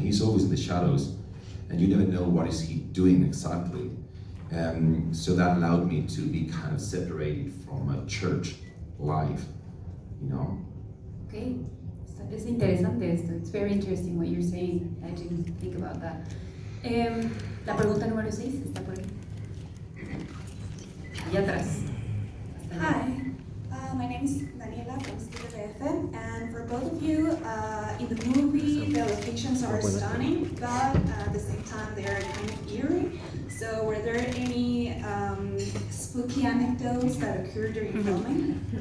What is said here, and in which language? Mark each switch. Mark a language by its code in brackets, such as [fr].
[en] He's always in the shadows, and you never know what is he doing exactly. So that allowed me to be kind of separated from a church life, you know. [es] Okay, es interesante esto. [en] It's very interesting what you're saying. I didn't think about that. [es] La pregunta número 6 está por aquí. Allá atrás. [en] Hi, my name is Daniela from Studio BFM, and for both of you, in the movie the locations are stunning, but at the same time they are kind of eerie. So were there any spooky anecdotes that occurred during filming?